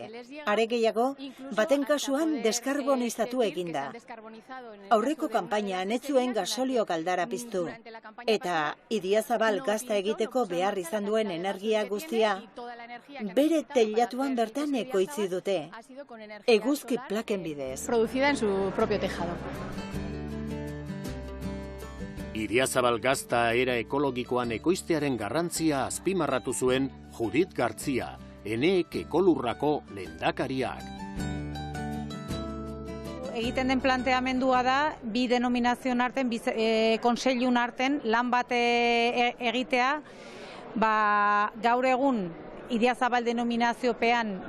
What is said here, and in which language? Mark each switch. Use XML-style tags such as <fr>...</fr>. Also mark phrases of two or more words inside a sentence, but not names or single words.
<eu>Are gehiago, baten kasuan deskarbonizatu eginda. Aurreko kanpainan ez zuen gasolio galdara piztu. Eta Idiazabal gazta egiteko behar izan duen energia guztia, bere teilatuan bertan ekoitzi dute. Eguzki plaken bidez.</eu> <es>Producida en su propio tejado.</es> <eu>Idiazabal gazta era ekologikoan ekoiztearen garrantzia azpimarratu zuen Judith Gartzia, Eneek ekolurrako lehendakariak. Egiten den planteamendua da, 2 denominazion arten, 2 konseilun arten, lan bat egitea, gaur egun Idiazabal denominaziopean</eu>